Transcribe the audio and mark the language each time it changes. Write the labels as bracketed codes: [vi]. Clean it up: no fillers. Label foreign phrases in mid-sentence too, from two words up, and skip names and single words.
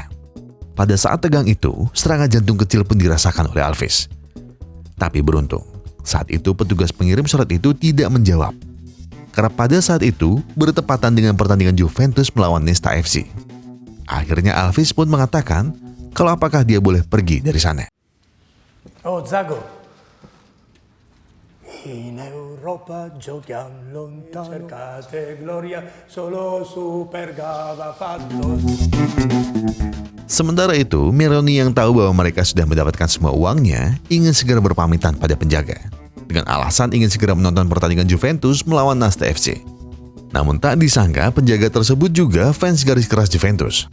[id] Pada saat tegang itu, serangan jantung kecil pun dirasakan oleh Alvis. Tapi beruntung, saat itu petugas pengirim surat itu tidak menjawab. Karena pada saat itu bertepatan dengan pertandingan Juventus melawan Nesta FC. Akhirnya Alvis pun mengatakan kalau apakah dia boleh pergi dari sana. [it] Oh Zago, in Europa giochiamo lontano, cercate gloria, solo Superga va fatto. [id] Sementara itu, Meroni yang tahu bahwa mereka sudah mendapatkan semua uangnya, ingin segera berpamitan pada penjaga. Dengan alasan ingin segera menonton pertandingan Juventus melawan Nasta FC. Namun tak disangka penjaga tersebut juga fans garis keras Juventus.